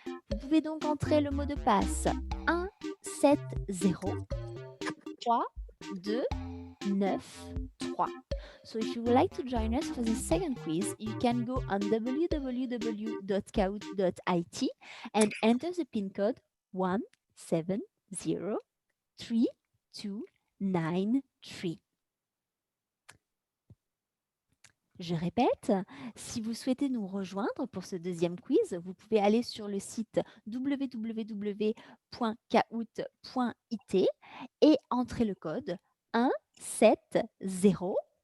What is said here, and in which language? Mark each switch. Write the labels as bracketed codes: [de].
[fr] Vous pouvez donc entrer le mot de passe 170 3 2 9 3. [en] So if you would like to join us for the second quiz, you can go on www.kahoot.it and enter the pin code 17032993. [fr] Je répète, si vous souhaitez nous rejoindre pour ce 2e quiz, vous pouvez aller sur le site www.kahoot.it et entrer le code 17032993.